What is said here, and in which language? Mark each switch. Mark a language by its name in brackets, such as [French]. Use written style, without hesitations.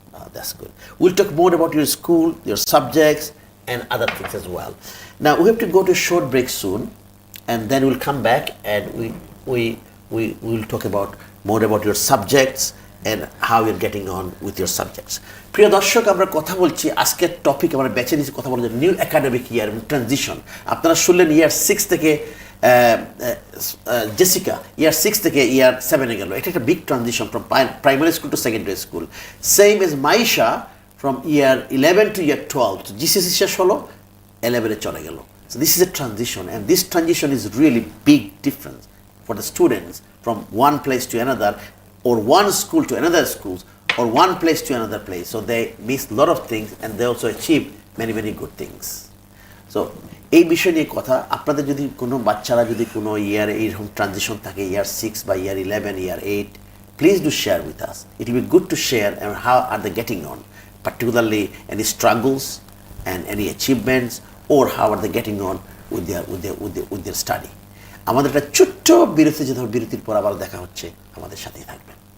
[English] Oh, that's good. We'll talk more about your school, your subjects, and other things as well. Now we have to go to a short break soon, and then we'll come back and we will talk about more about your subjects and how you're getting on with your subjects. [Bangla] প্রিয় দর্শক, আমরা কথা বলছি আজকের topic আমরা বেছে নিয়েছি কথা বলছি নিউ একাডেমিক ইয়ার এবং ট্রানজিশন। আপনারা শুনলেন ইয়ার 6 থেকে জেসিকা ইয়ার 6 থেকে ইয়ার 7-এ গেল। এটা একটা [English] Big transition from primary school to secondary school. Same age Maisha from year 11 to year 12. [Bangla] So GCSE শেষ হলো, 11-এ চলে গেল। [English] So this is a transition, and this transition is really big difference for the students from one place to another, or one school to another school, or one place to another place. So they miss a lot of things, and they also achieve many good things. [Bangla] So এই বিষয় নিয়ে কথা, আপনাদের যদি কোনো বাচ্চারা যদি কোনো ইয়ারে এইরকম ট্রানজিশন থাকে, ইয়ার 6 বা ইয়ার 11, ইয়ার 8, [English] please do share with us. It will be good to share and how are they getting on, particularly any struggles and any achievements, or how are they getting on with their study. [Bangla] আমাদের একটা ছোট্ট বিরতি যেতে হবে, বিরতির পর আবার দেখা হচ্ছে, আমাদের সাথেই থাকবেন।